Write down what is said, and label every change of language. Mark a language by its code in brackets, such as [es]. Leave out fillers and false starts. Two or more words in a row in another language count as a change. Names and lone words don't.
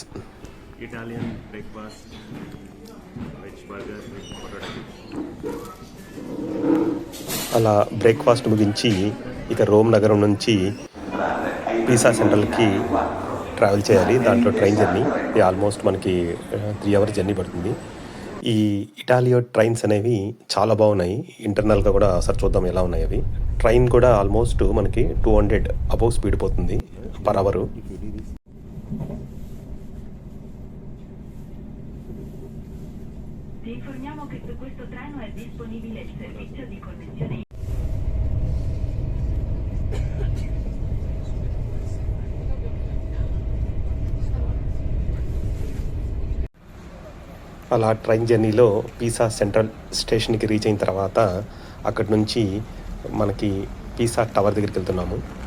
[en] Italian breakfast, veg burger, [te] అలా బ్రేక్ఫాస్ట్ ముగించి ఇక రోమ్ నగరం నుంచి పిసా సెంట్రల్కి ట్రావెల్ చేయాలి. దాంట్లో [en] train journey almost [te] మనకి 3 [en] hours journey [te] పడుతుంది. ఈ ఇటాలియో ట్రైన్స్ అనేవి చాలా బాగున్నాయి. ఇంటర్నల్గా కూడా ఒకసారి చూద్దాం ఎలా ఉన్నాయి అవి. ట్రైన్ కూడా ఆల్మోస్ట్ మనకి 200 [en] above speed [te] పోతుంది [en] per hour. [it] Ti informiamo che su questo treno è disponibile il servizio di connessione. [te] అలా [en] train journeyలో [te] పిసా సెంట్రల్ [en] stationకి reach [te] అయిన తర్వాత అక్కడి నుంచి మనకి పిసా టవర్ దగ్గరికి వెళ్తున్నాము.